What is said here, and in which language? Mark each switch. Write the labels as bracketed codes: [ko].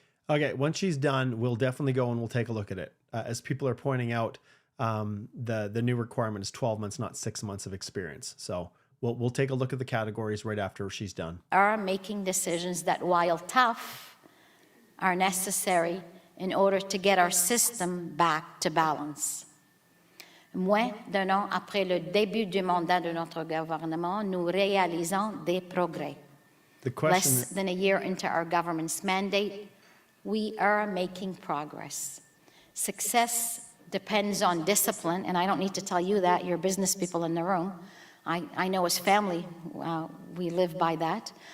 [en] Okay, once she's done, we'll definitely go and we'll take a look at it. As people are pointing out, the new requirement is 12 months, not 6 months of experience. So we'll take a look at the categories right after she's done. Are making decisions that, while tough, are necessary in order to get our system back to balance. [fr] Moins d'un an après le début du mandat de notre gouvernement, nous réalisons des progrès. [en] Less than a year into our government's mandate, we are making progress. Success depends on discipline, and I don't need to tell you that, you're business people in the room. I know as family, we live by that.